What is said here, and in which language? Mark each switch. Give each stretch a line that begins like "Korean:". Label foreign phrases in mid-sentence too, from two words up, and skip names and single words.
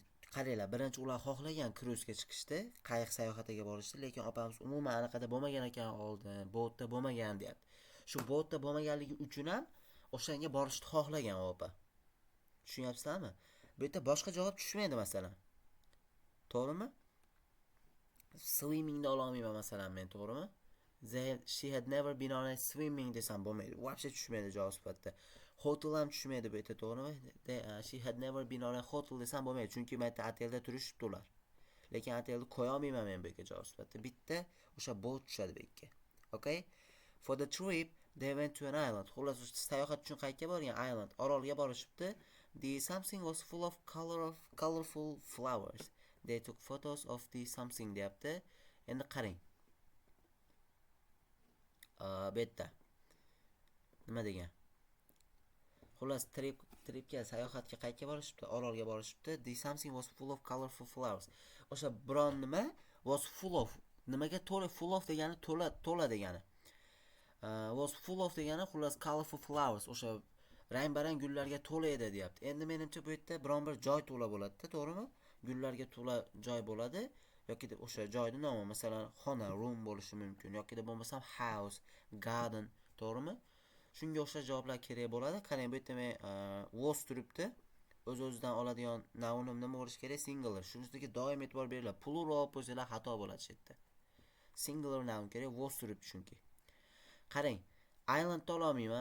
Uzbek: Qaranglar, birinchi ular xohlagan cruise-ga chiqishdi, qayiq sayohatiga borishdi, lekin opamiz umuman anaqada bo'lmagan ekan oldin, boatda bo'lmagan deyapti. Shu boatda bo'lmaganligi uchun ham o'shanga borishni xohlagan opa. Tushunyapsizlarmi? Bu yerda boshqa javob tushmaydi masalan. To'g'rimi? Swimmingni ola olmayman masalan men, to'g'rimi?
English: She had never been on a swimming desam bo'lmaydi.
Uzbek: Vobshe tushmaydi javob sifatida. Hotel ham tushmaydi bu yerda, to'g'rimi?
English: She had never been on a hotel
Uzbek: desam bo'lmaydi, chunki men aytdim hotelda turishibdi ular. Lekin hotelni qo'ya olmayman men bu yerga javob sifatida. Bitta o'sha boat tushadi bu yerga.
English: Okay? For the trip they went to an island.
Uzbek: Xullas, sayohat uchun qayerga borgan? Island, orolga borishibdi.
English: The something was full of colorful flowers. They took photos of the something deyapti.
Uzbek: Endi qarang. Bu yerda nima degan? Xullas, tripga, sayohatga qayerga borishibdi? Orolga borishibdi.
English: The something was full of colorful flowers.
Uzbek: O'sha biron nima
English: was full of.
Uzbek: Nimaga to'la?
English: Full of
Uzbek: degani to'la degani.
English: Was full of degani xullas colorful flowers.
Uzbek: O'sha rang-barang gullarga to'la edi deyapti. Endi menimcha bu yerda biron bir joy to'la bo'ladi-da, to'g'rimi? Gullarga to'la joy bo'ladi. Yoki o'sha joyning nomi, masalan, xona, room bo'lishi mumkin, yoki bo'lmasam
English: house, garden,
Uzbek: to'g'rimi? Shunga o'xshash javoblar kerak bo'ladi. Qarang, bu yerda men was turibdi. O'z-o'zidan oladigan nounim nima bo'lishi kerak?
English: Singular.
Uzbek: Shunisiga doim e'tibor beringlar. Plural bo'lsalar xato bo'ladi shu yerda.
English: Singular noun
Uzbek: kerak, was turibdi chunki. Qarang, island to'la olmayman.